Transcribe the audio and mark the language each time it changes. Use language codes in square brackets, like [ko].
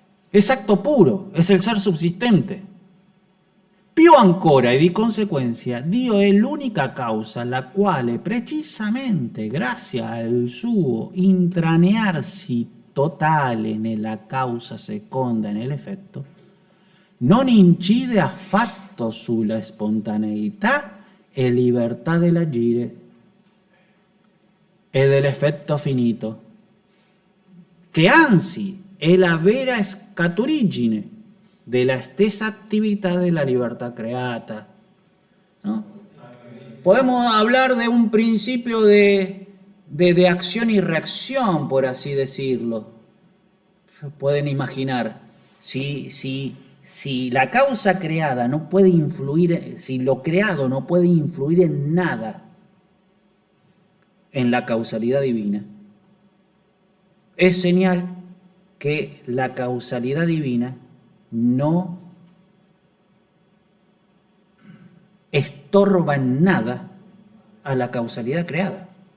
[es] Es acto puro, es el ser subsistente. [it] Più ancora e di conseguenza Dio è l'unica causa la quale precisamente grazie al suo intranearsi totale nella causa seconda e nell'effetto non incide affatto sulla spontaneità e libertà dell'agire e dell'effetto finito, che anzi è la vera scaturigine della stessa attività della libertà creata, ¿no? [es] Podemos hablar de un principio de acción y reacción, por así decirlo. pueden imaginar, si la causa creada no puede influir, si lo creado no puede influir en nada en la causalidad divina, es señal que la causalidad divina no estorba en nada a la causalidad creada.